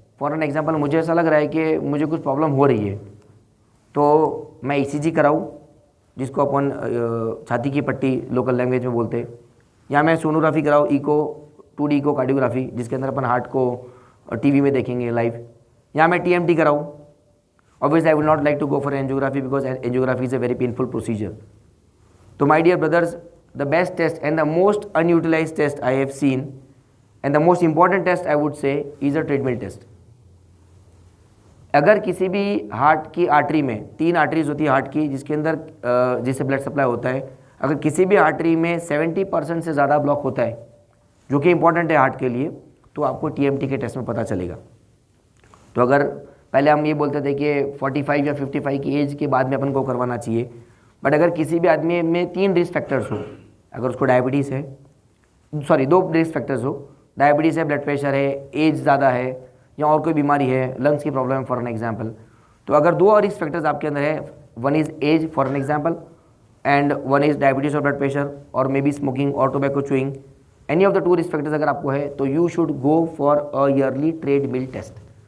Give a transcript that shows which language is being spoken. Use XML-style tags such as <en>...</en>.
<en>for an example</en> <ur>مجھے ایسا لگ رہا ہے کہ مجھے کچھ پرابلم ہو رہی ہے تو میں ای سی جی کراؤں, جس کو اپن چھاتی کی پٹی لوکل لینگویج میں بولتے ہیں, یا میں سونوگرافی کراؤں, ایکو 2D ایکو کارڈیوگرافی جس کے اندر اپن ہارٹ کو ٹی وی میں دیکھیں گے لائیو, یا میں ٹی ایم ٹی کراؤں.</ur> <en>obviously I will not like to go for angiography because angiography is a very painful procedure. So my dear brothers, the best test and the most unutilized test I have seen and the most important test I would say is a treadmill test.</en> <ur>اگر کسی بھی heart کی artery میں 3 arteries ہوتی ہے heart کی جس کے اندر جس سے بلڈ سپلائی ہوتا ہے, اگر کسی بھی آرٹری میں 70% سے زیادہ بلاک ہوتا ہے جو کہ امپورٹنٹ ہے ہارٹ کے لیے, تو آپ کو ٹی ایم ٹی کے ٹیسٹ میں پتہ چلے گا. تو اگر پہلے ہم یہ بولتے تھے کہ 45 یا 55 کی ایج کے بعد میں اپن کو کروانا چاہیے, بٹ اگر کسی بھی آدمی میں 3 رسک فیکٹرز ہو, اگر اس کو ڈائبٹیز ہے, 2 رسک فیکٹرز ہو, ڈائبٹیز ہے, بلڈ پریشر ہے, ایج زیادہ ہے, یا اور کوئی بیماری ہے, لنگس کی پرابلم ہے</ur> <en>for an example,</en> <ur>تو اگر 2 اور رسک فیکٹرز آپ کے اندر ہے,</ur> <en>1 is age for an example</en> <ur>and 1 is diabetes اور بلڈ پریشر اور مے بی اسموکنگ اور tobacco chewing,</ur> <en>any of the 2 risk factors</en> <ur>اگر آپ کو ہے تو</ur> <en>You should go for a early treadmill test.</en>